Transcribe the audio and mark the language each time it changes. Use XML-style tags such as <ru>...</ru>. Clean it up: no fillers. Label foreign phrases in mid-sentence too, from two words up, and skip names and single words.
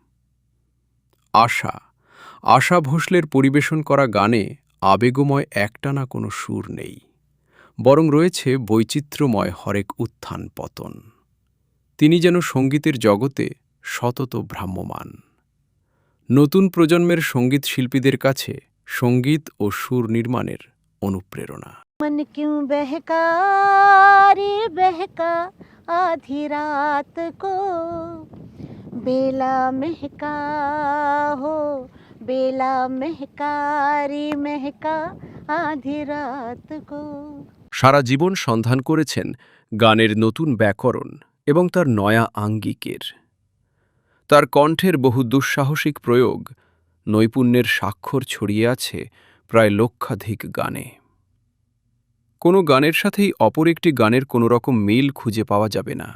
<bn>আশা ভোঁসলের পরিবেশন করা গানে আবেগময় একটানা কোনো সুর নেই, বরং রয়েছে বৈচিত্র্যময় হরেক উত্থান পতন। তিনি যেন সঙ্গীতের জগতে সতত ভ্রাম্যমাণ। নতুন প্রজন্মের সঙ্গীত শিল্পীদের কাছে সঙ্গীত ও সুর নির্মাণের অনুপ্রেরণা।</bn> <hi>मन क्यों बहका रे बहका आधी रात को, बेला महका हो बेला महका रे महका आधी रात को।</hi> <bn>সারা জীবন সন্ধান করেছেন গানের নতুন ব্যাকরণ এবং তার নয়া আঙ্গিকের। তার কণ্ঠের বহু দুঃসাহসিক প্রয়োগ, নৈপুণ্যের স্বাক্ষর ছড়িয়ে আছে প্রায় লক্ষাধিক গানে। কোনো গানের সাথেই অপর একটি গানের কোনো রকম মিল খুঁজে পাওয়া যাবে না।</bn>